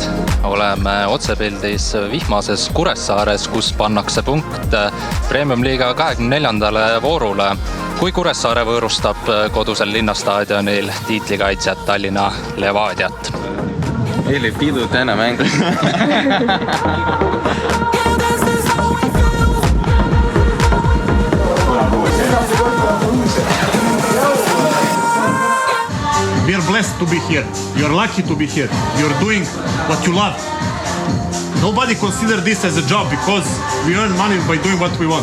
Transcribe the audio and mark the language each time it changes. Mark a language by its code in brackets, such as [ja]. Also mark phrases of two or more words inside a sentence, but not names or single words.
[et] Oleme otsepildis vihmases Kuressaares, kus pannakse punkt Premium-liiga 24. voorule, kui Kuressaare võõrustab kodusel linnastaadionil tiitlikaitsjat Tallinna Levadiat. Или пидут на мängu. [en] We're blessed to be here. You're lucky to be here. You're doing what you love. Nobody considers this as a job because we earn money by doing what we want.